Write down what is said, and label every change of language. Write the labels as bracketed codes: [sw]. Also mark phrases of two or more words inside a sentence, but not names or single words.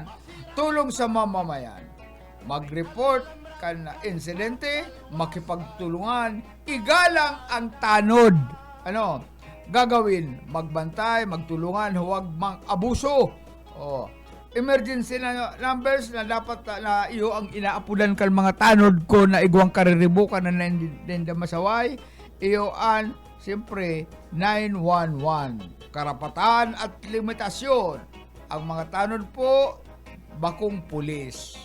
[tl] Tulong sa mamamayan. Mag-report kan insidente, makipagtulungan, igalang ang tanod. Gagawin? Magbantay, magtulungan, huwag mang-abuso. [bik] Emergency na numbers na dapat na iyo ang inaapulan kan mga tanod ko na igwang kariribukan na nenda masaway. Iyo ang, siyempre, 911. Karapatan at limitasyon. Ang mga tanod po, bakong pulis.